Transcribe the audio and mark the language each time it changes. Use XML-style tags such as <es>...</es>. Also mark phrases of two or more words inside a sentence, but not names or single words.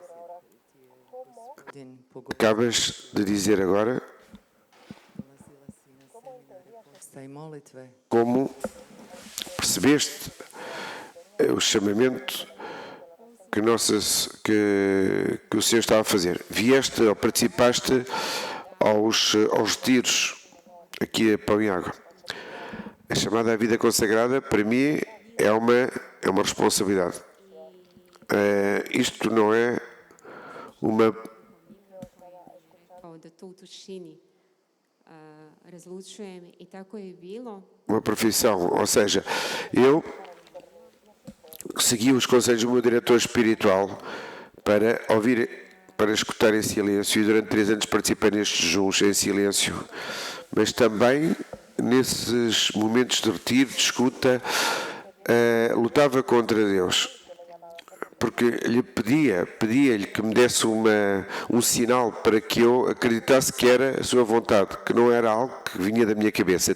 <pt>Acabas de dizer agora como percebeste o chamamento que o Senhor estava a fazer. Vieste ou participaste aos retiros aqui a Pão e Água. A chamada à vida consagrada, para mim, é uma responsabilidade. Isto não é uma</pt> <hr>da to u tišini razlučujem i tako je bilo.</hr> <pt>Uma profissão, ou seja, eu segui os conselhos do meu diretor espiritual para escutar em silêncio, e durante 3 anos participei nestes jejuns em silêncio, mas também nesses momentos de retiro, de escuta, lutava contra Deus, porque lhe pedia-lhe que me desse um sinal para que eu acreditasse que era a sua vontade, que não era algo que vinha da minha cabeça.</pt>